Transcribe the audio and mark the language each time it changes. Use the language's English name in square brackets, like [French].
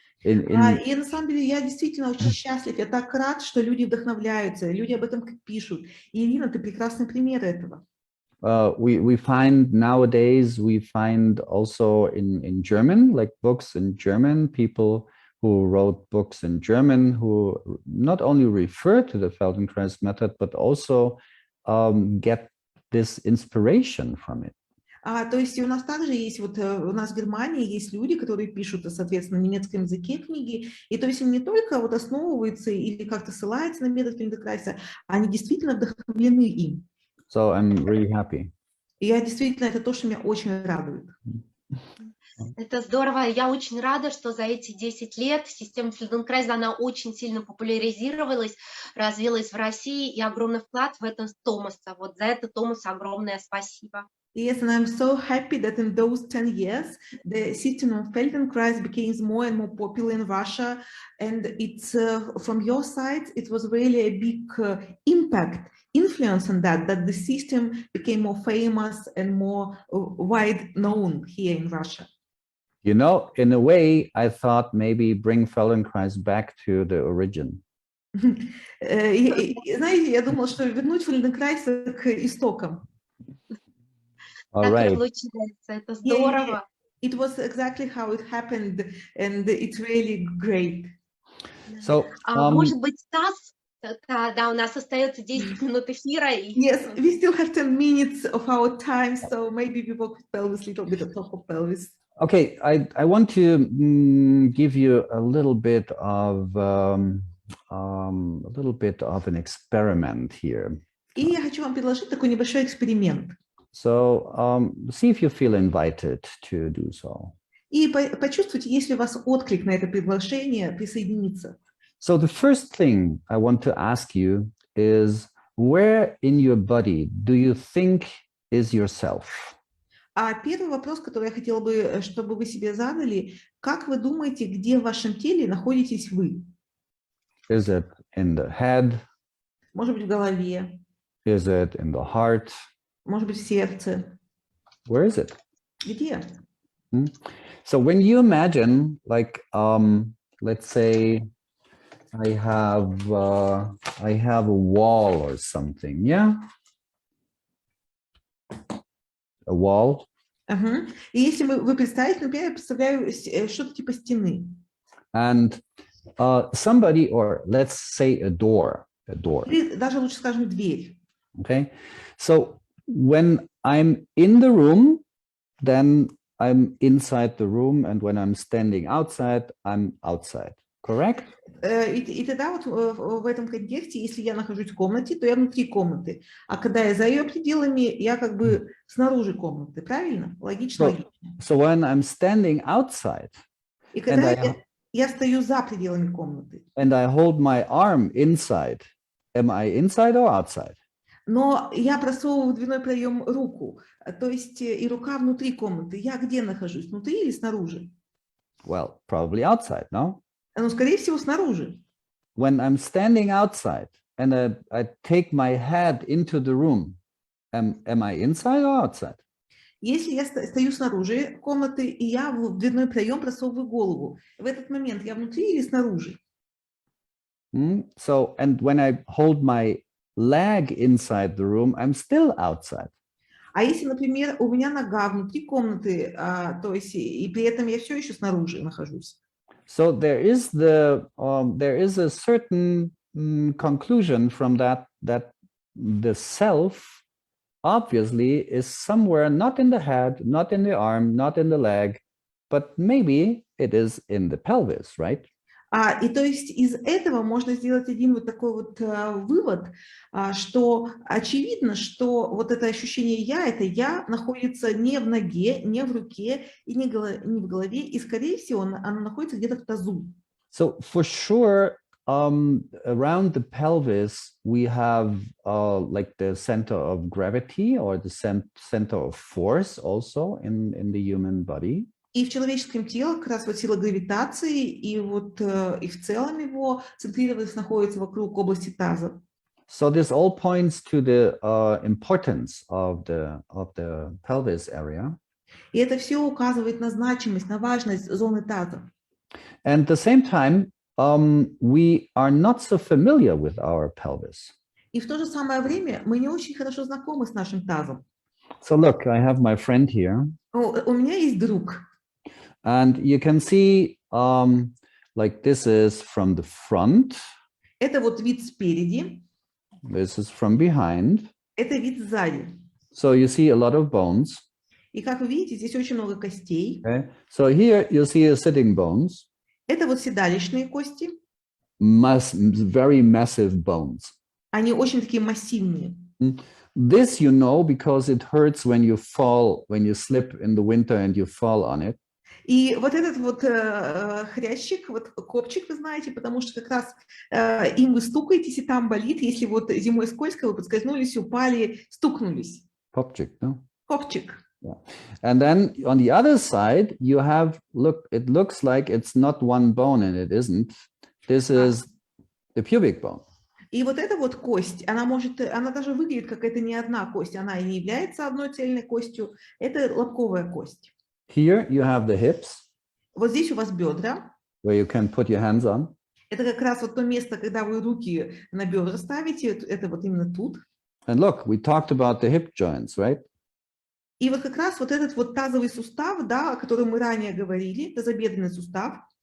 [Russian] И на самом деле я действительно очень счастлив. Я так рад, что люди вдохновляются, люди об этом пишут. И Ирина, ты прекрасный пример этого. [English] We find nowadays, we find also in German, like books in German, people who wrote books in German, who not only refer to the Feldenkrais method, but also get this inspiration from it. [Russian] То есть у нас также есть, вот у нас в Германии есть люди, которые пишут, соответственно, на немецком языке книги, и то есть они не только вот основываются или как-то ссылаются на метод Фельденкрайза, они действительно вдохновлены им. [English] So I'm really happy. [Russian] И я действительно, это то, что меня очень радует. Это здорово. Я очень рада, что за эти 10 лет система Фельденкрайза, она очень сильно популяризировалась, развилась в России, и огромный вклад в этом Томаса. Вот за это Томасу огромное спасибо. [English] Yes, and I'm so happy that in those 10 years, the system of Feldenkrais became more and more popular in Russia. And it's from your side, it was really a big impact, influence on that the system became more famous and more wide known here in Russia. You know, in a way, I thought maybe bring Feldenkrais back to the origin. [Russian] Знаете, я думала, что вернуть Фельденкрайза к истокам. [English] All right. [Russian] Это здорово. [English] It was exactly how it happened, and it's really great. So, [Russian] может быть, Стас, да, у нас остается 10 минут эфира. [English] Yes, we still have 10 minutes of our time, so maybe we work with pelvis, little bit of top of pelvis. Okay, I want to give you a little bit of an experiment here. [Russian] И я хочу вам предложить такой небольшой эксперимент. [English] So see if you feel invited to do so. [Russian] И почувствуйте, если у вас отклик на это приглашение присоединиться. [English] So the first thing I want to ask you is, where in your body do you think is yourself? [Russian] А первый вопрос, который я хотела бы, чтобы вы себе задали, как вы думаете, где в вашем теле находитесь вы? [English] Is it in the head? [Russian] Может быть, в голове? [English] Is it in the heart? [Russian] Может быть, в сердце? [English] Where is it? [Russian] Где? [English] So when you imagine, like, let's say I have a wall or something, yeah? A wall. [Russian] И если вы представите, например, я представляю что-то типа стены. [English] And somebody, or let's say a door. [Russian] Или даже лучше скажем дверь. [English] Okay, so when I'm in the room, then I'm inside the room, and when I'm standing outside, I'm outside. Correct? [Russian] И тогда вот в этом контексте, если я нахожусь в комнате, то я внутри комнаты, а когда я за ее пределами, я как бы снаружи комнаты, правильно? Логично? [English] So when I'm standing outside, [Russian] и когда я стою за пределами комнаты, [English] and I hold my arm inside, am I inside or outside? [Russian] Но я просовываю в дверной проем руку, то есть и рука внутри комнаты. Я где нахожусь, внутри или снаружи? [English] Well, probably outside, no? [Russian] Ну, скорее всего, снаружи. [English] When I'm standing outside and I take my head into the room, am I inside or outside? [Russian] Если я стою снаружи комнаты, и я в дверной проем просовываю голову, в этот момент я внутри или снаружи? [English] So, and when I hold my leg inside the room, I'm still outside. [Russian] А если, например, у меня нога внутри комнаты, то есть и при этом я все еще снаружи нахожусь. [English] So there is a certain conclusion from that the self obviously is somewhere not in the head, not in the arm, not in the leg, but maybe it is in the pelvis, right? [Russian] И то есть из этого можно сделать один вот такой вот вывод, что очевидно, что вот это ощущение это я находится не в ноге, не в руке и не в голове, и скорее всего оно находится где-то в тазу. [English] So for sure, around the pelvis, we have like the center of gravity or the center of force also in the human body. [Russian] И в человеческом теле как раз вот сила гравитации, и вот и в целом его центрированность находится вокруг области таза. [English] So this all points to the importance of the pelvis area. [Russian] И это все указывает на значимость, на важность зоны таза. [English] And at the same time, we are not so familiar with our pelvis. [Russian] И в то же самое время мы не очень хорошо знакомы с нашим тазом. [English] So look, I have my friend here. [Russian] У меня есть друг. [English] And you can see, like this is from the front. [Russian] Это вот вид спереди. [English] This is from behind. [Russian] Это вид сзади. [English] So you see a lot of bones. [Russian] И как вы видите, здесь очень много костей. [English] Okay. So here you see a sitting bones. [Russian] Это вот седалищные кости. [English] Very massive bones. [Russian] Они очень такие массивные. [English] This you know because it hurts when you fall, when you slip in the winter and you fall on it. [Russian] И вот этот вот хрящик, вот копчик, вы знаете, потому что как раз им вы стукаетесь, и там болит, если вот зимой скользко, вы подскользнулись, упали, стукнулись. [English] Kopчик, no? [Russian] Копчик. [English] Yeah. And then on the other side, you have, look, it looks like it's not one bone and it isn't. This is the pubic bone. [Russian] И вот эта вот кость, она даже выглядит как это не одна кость, она и не является одной цельной костью, это лобковая кость. [English] Here you have the hips. [Russian] Вот здесь у вас бедра. [English] Where you can put your hands on. [Russian] Это как раз вот то место, когда вы руки на бедра ставите, это вот именно тут. [English] And look, we talked about the hip joints, right? [Russian] И вот как раз вот этот вот тазовый сустав, да, о котором мы ранее говорили, тазобедренный сустав.